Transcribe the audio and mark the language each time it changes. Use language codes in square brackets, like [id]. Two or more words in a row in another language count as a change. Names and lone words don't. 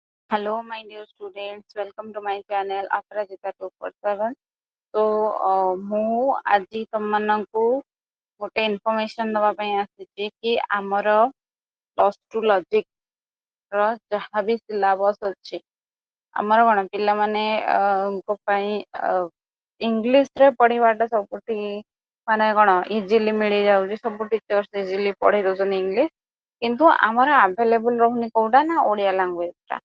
[en] Hello, my dear students. Welcome to my channel Aparajita 247. [or] तो ମୁଁ ଆଜି ତମମାନଙ୍କୁ ଗୋଟେ ଇନଫର୍ମେସନ ଦବା ପାଇଁ ଆସିଛି କି ଆମର +2 ଲଜିକ ର ଯାହା ବି ସିଲାବସ ଅଛି ଆମର କଣ ପିଲାମାନେ ଙ୍କ ପାଇଁ ଇଂଲିଶ ରେ ପଢିବାଟା ସବୁଠି ମାନେ କଣ ଇଜିଲି ମିଳି ଯାଉଛି, ସବୁ [en] teachers easily [or] ପଢେଇ ଦଉଛନ୍ତି ଇଂଲିଶ, କିନ୍ତୁ ଆମର ଆଭେଲେବୁଲ ରହୁନି କୋଉଟା ନା ଓଡିଆ ଲାଙ୍ଗୁଏଜ ଟା।